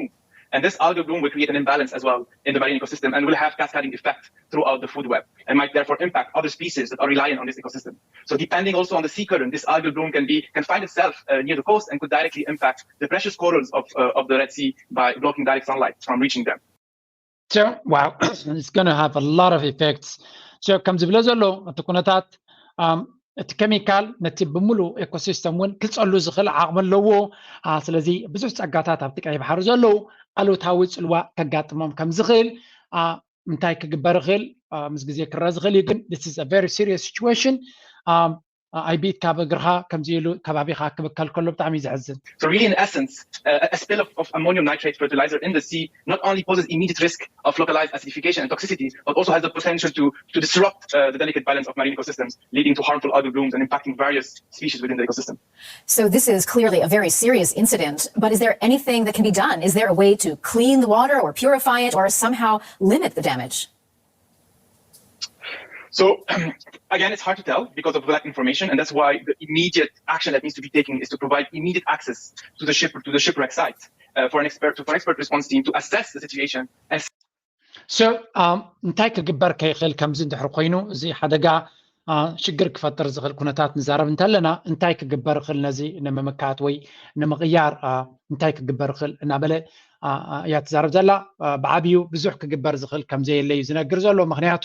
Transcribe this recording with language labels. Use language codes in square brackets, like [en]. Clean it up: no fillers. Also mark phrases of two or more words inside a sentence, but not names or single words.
[en] And this algal bloom will create an imbalance as well in the marine ecosystem and will have cascading effect throughout the food web and might therefore impact other species that are reliant on this ecosystem. So depending also on the sea current, this algal bloom can find itself near the coast and could directly impact the precious corals of the Red Sea by blocking direct sunlight from reaching them. So, wow, it's going to have a lot of effects. So, comes [ti] ብለ ዘሎ እቲ ኩነታት እቲ ኬሚካል ነቲ ብምሉእ ኤኮሲስተም እውን ክፀሉ ዝኽእል ዓቕሚ ኣለዎ ስለዚ ብዙሕ ፀጋታት ኣብቲ ቀይ ባሕሪ ዘለዉ ኣሉታዊ ፅልዋ ከጋጥሞም ከም ዝኽእል እንታይ ክግበር ይኽእል ምስ ግዜ ክረአ ዝኽእል እዩ ግን [en] this is a very serious situation [ti] ኣይቢትካ በእግርኻ ከምዚ ኢሉ ከባቢኻ ክብከል ከሎ ብጣዕሚ እዩ ዘሕዝን [en] So really in essence, a spill of ammonium nitrate fertilizer in the sea not only poses immediate risk of localized acidification and toxicity, but also has the potential to disrupt the delicate balance of marine ecosystems, leading to harmful algal blooms and impacting various species within the ecosystem. So this is clearly a very serious incident, but is there anything that can be done? Is there a way to clean the water or purify it or somehow limit the damage? So again, it's hard to tell because of that information, and that's why the immediate action that needs to be taken is to provide immediate access to the shipwreck site for an expert response team to assess the situation. [ti] So እንታይ ክግበር ከይኽእል ከምዚ እንድሕር ኮይኑ እዚ ሓደጋ ሽግር ክፈጥር ዝኽእል ኩነታት ንዛረብ እንተለና እንታይ ክግበር ይኽእል ነዚ ንምምካት ወይ ንምቕያር እንታይ ክግበር ይኽእል እናበለ እያ ትዛረብ ዘላ ብዓብዩ ብዙሕ ክግበር ዝኽእል ከምዘየለ እዩ ዝነግር ዘሎ ምክንያቱ